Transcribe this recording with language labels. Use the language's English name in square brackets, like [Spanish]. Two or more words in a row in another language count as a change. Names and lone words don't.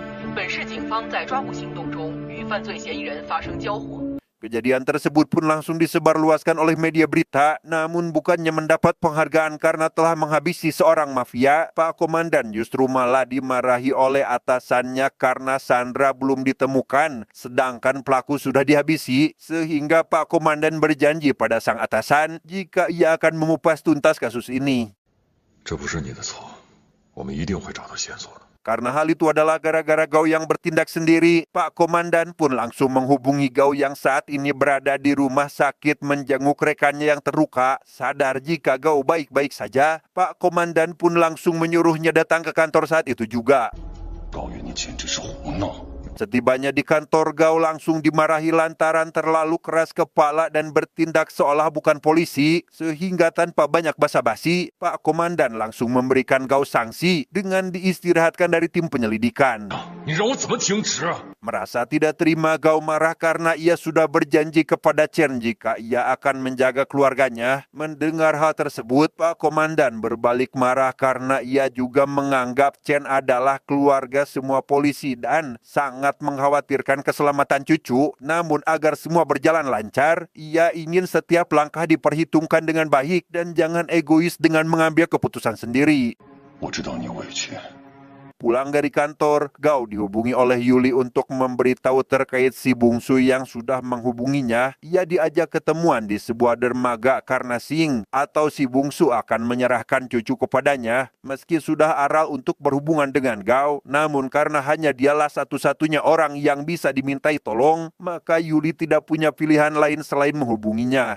[Chinese] 本市警方在抓捕行动中与犯罪嫌疑人发生交火。 [Indonesian] Kejadian tersebut pun langsung disebarluaskan oleh media berita, namun bukannya mendapat penghargaan karena telah menghabisi seorang mafia, Pak Komandan justru malah dimarahi oleh atasannya karena Sandra belum ditemukan, sedangkan pelaku sudah dihabisi, sehingga Pak Komandan berjanji pada sang atasan jika ia akan mengupas tuntas kasus ini. [Chinese] 这不是你的错，我们一定会找到线索的。 [Indonesian] Karena hal itu adalah gara-gara Gao yang bertindak sendiri, Pak Komandan pun langsung menghubungi Gao yang saat ini berada di rumah sakit menjenguk rekannya yang terluka. Sadar jika Gao baik-baik saja, Pak Komandan pun langsung menyuruhnya datang ke kantor saat itu juga. [Chinese] 高原，你简直是胡闹！ [Indonesian] Setibanya di kantor, Gao langsung dimarahi lantaran terlalu keras kepala dan bertindak seolah bukan polisi, sehingga tanpa banyak basa-basi, Pak Komandan langsung memberikan Gao sanksi dengan diistirahatkan dari tim penyelidikan. [Chinese] 你让我怎么停职？ [Indonesian] Merasa tidak terima, Gao marah karena ia sudah berjanji kepada Chen jika ia akan menjaga keluarganya. Mendengar hal tersebut, Pak Komandan berbalik marah karena ia juga menganggap Chen adalah keluarga semua polisi dan sangat mengkhawatirkan keselamatan cucu. Namun agar semua berjalan lancar, ia ingin setiap langkah diperhitungkan dengan baik dan jangan egois dengan mengambil keputusan sendiri. [Chinese] 我知道你委屈， [Indonesian] Pulang dari kantor, Gao dihubungi oleh Yuli untuk memberitahu terkait si bungsu yang sudah menghubunginya. Ia diajak ketemuan di sebuah dermaga karena Xing atau si bungsu akan menyerahkan cucu kepadanya. Meski sudah aral untuk berhubungan dengan Gao, namun karena hanya dialah satu-satunya orang yang bisa dimintai tolong, maka Yuli tidak punya pilihan lain selain menghubunginya.